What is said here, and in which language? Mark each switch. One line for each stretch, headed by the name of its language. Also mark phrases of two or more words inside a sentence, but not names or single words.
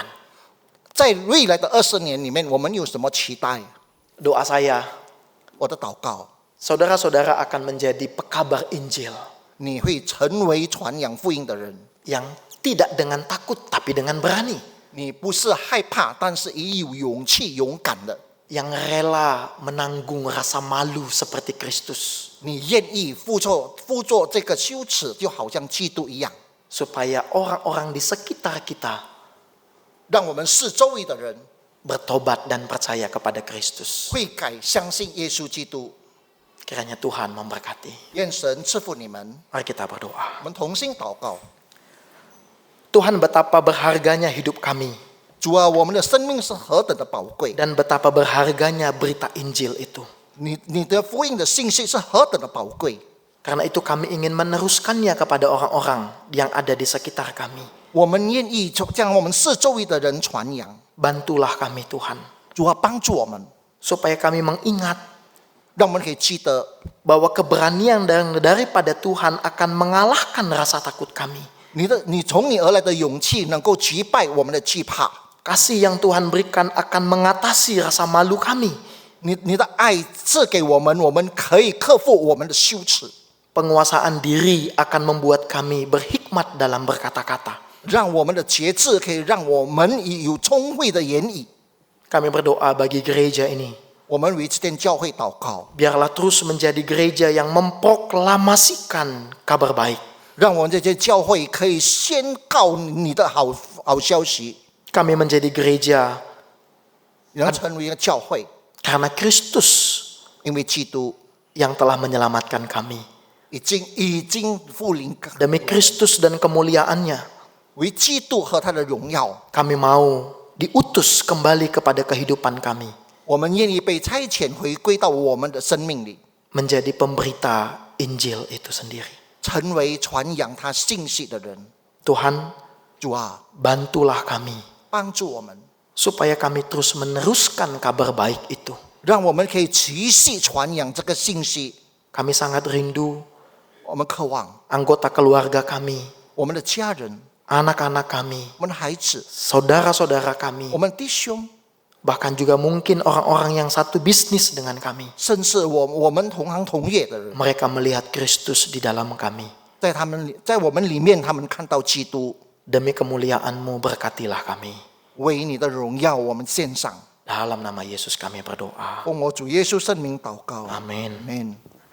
Chinese: 在未来的20年里面，我们有什么期待？
Indonesian: Doa saya,
Chinese: 我的祷告，
Indonesian: saudara-saudara akan menjadi pekabar Injil
Chinese: 你会成为传扬福音的人。
Indonesian: yang tidak dengan takut tapi dengan berani,
Chinese: 你不是害怕，但是也有勇气、勇敢的。
Indonesian: yang rela menanggung rasa malu seperti Kristus,
Chinese: 你愿意付作这个羞耻，就好像基督一样，
Indonesian: supaya orang-orang di sekitar kita
Chinese: 让我们四周围的人
Indonesian: bertobat dan percaya kepada Kristus.
Chinese: 悔改，相信耶稣基督。
Indonesian: Kiranya Tuhan memberkati.
Chinese: 愿神赐福你们。
Indonesian: Mari kita berdoa.
Chinese: 我们同心祷告。
Indonesian: Tuhan, betapa berharganya hidup kami
Chinese: 主啊，我们的生命是何等的宝贵，
Indonesian: dan betapa berharganya berita Injil itu.
Chinese: 你的福音的信息是何等的宝贵。
Indonesian: Karena itu kami ingin meneruskannya kepada orang-orang yang ada di sekitar kami.
Chinese: 我们愿意将我们四周围的人传扬。
Indonesian: Bantulah kami Tuhan,
Chinese: 主啊，帮助我们，
Indonesian: supaya kami mengingat
Chinese: 让我们可以记得，
Indonesian: bahwa keberanian daripada Tuhan akan mengalahkan rasa takut kami.
Chinese: 你从你而来的勇气能够击败我们的惧怕。
Indonesian: Kasih yang Tuhan berikan akan mengatasi rasa malu kami.
Chinese: 你的爱赐给我们，我们可以克服我们的羞耻。
Indonesian: Penguasaan diri akan membuat kami berhikmat dalam berkata-kata.
Chinese: 让我们的节制可以让我们有聪慧的言语。
Indonesian: Kami berdoa bagi gereja ini.
Chinese: 我们为这间教会祷告，
Indonesian: Biarlah terus menjadi gereja yang memproklamasikan kabar baik.
Chinese: 让我们这间教会可以宣告你的好消息，
Indonesian: Kami menjadi gereja
Chinese: 能成为一个教会，
Indonesian: karena Kristus
Chinese: 因为基督
Indonesian: yang telah menyelamatkan kami.
Chinese: 已经复临，
Indonesian: Demi Kristus dan kemuliaannya,
Chinese: 为基督和他的荣耀，
Indonesian: kami mau diutus kembali kepada kehidupan kami.
Chinese: 我们愿意被差遣回归到我们的生命里，
Indonesian: Menjadi pemberita Injil itu sendiri.
Chinese: 成为传扬他信息的人。
Indonesian: Tuhan,
Chinese: 主啊，
Indonesian: bantulah kami
Chinese: 帮助我们，
Indonesian: supaya kami terus meneruskan kabar baik itu.
Chinese: 让我们可以持续传扬这个信息。
Indonesian: Kami sangat rindu
Chinese: 我们渴望
Indonesian: anggota keluarga kami,
Chinese: 我们的家人、
Indonesian: anak-anak kami,
Chinese: 我们的孩子、
Indonesian: saudara-saudara kami,
Chinese: 我们弟兄，
Indonesian: bahkan juga mungkin orang-orang yang satu bisnis dengan kami.
Chinese: 甚至我们同行同业的人，
Indonesian: Mereka melihat Kristus di dalam kami.
Chinese: 在我们里面，他们看到基督。
Indonesian: Demi kemuliaan-Mu berkatilah kami.
Chinese: 为你的荣耀，我们献上。
Indonesian: Dalam nama Yesus kami berdoa.
Chinese: 奉我主耶稣圣名祷告。
Indonesian: Amin. Amen